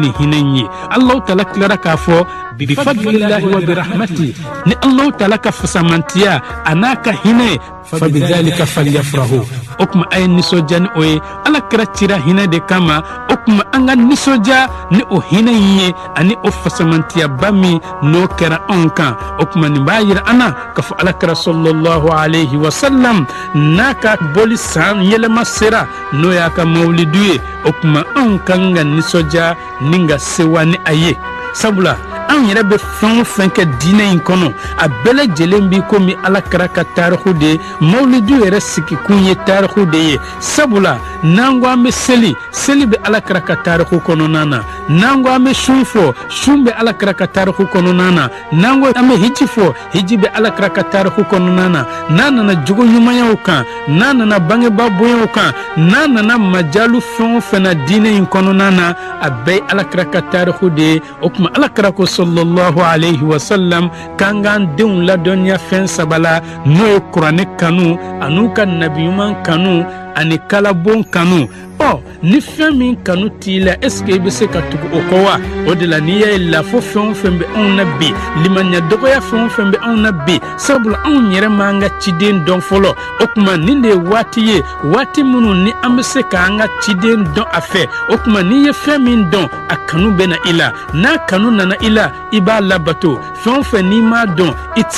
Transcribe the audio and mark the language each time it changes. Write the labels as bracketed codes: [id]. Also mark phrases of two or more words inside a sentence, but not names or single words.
[bm] nin hinɛ ye [ar] الله تعالى [bm] tilara k'a fɔ [ar] بفضل الله وبرحمته [bm] ni [ar] الله تعالى [bm] ka fasamantiya a n'a ka hinɛ [ar] فبذلك فليفرحوا [bm] o kuma a ye nisɔndiya ni o ye ala kɛra cira hinɛ de kama o kuma an ka nisɔndiya ni o hinɛ in ye ani o fasamantiyaba min n'o kɛra anw kan o kuma nin b'a yira an na k'a fɔ ala kɛra [ar] صلى الله عليه وسلم [bm] n'a ka bɔli san yɛlɛma sera n'o y'a ka mawulidu ye o kuma anw kan ka nisɔndiya ni ka sewa ni a ye sabula an yɛrɛ bɛ fɛn o fɛn kɛ diinɛ in kɔnɔ a bɛɛ lajɛlen bi komi ala kɛra ka taariku de ye mawulidu yɛrɛ sigikun ye taariku de ye sabula n'an ko an bɛ seli bɛ ala kɛra ka taariku kɔnɔna na n'an ko an bɛ sun fɔ sun bɛ ala kɛra ka taariku kɔnɔna na n'an ko an bɛ hiji fɔ hiji bɛ ala kɛra ka taariku kɔnɔna na n'a nana jogo ɲumanyaw kan n'a nana bangebaa bonyaw kan n'a nana majalu fɛn o fɛn na diinɛ in kɔnɔna na a bɛɛ ye ala kɛra ka taariku de ye o kuma ala kɛra ko [ar] صلى الله عليه وسلم [bm] kan k'an denw ladɔnniya fɛn saba la n'o ye kuranɛ kanu an'u ka nabiɲuman kanu ani kalabon kanu ni fɛn min kanu t'i la [fr] est-ce que [bm] i bɛ se ka tugu o kɔ wa o de la n'i y'a ye lafo fɛn o fɛn bɛ anw na bi limaniya dɔgɔya fɛn o fɛn bɛ anw na bi sabula anw yɛrɛ m'an ka ciden dɔn fɔlɔ o kuma nin de ye waati ye waati minnu ni an bɛ se k'an ka ciden dɔn a fɛ o kuma n'i ye fɛn min dɔn a kanu bɛ na i la n'a kanu nana i la i b'a labato fɛn o fɛn n'i m'a dɔn i tɛ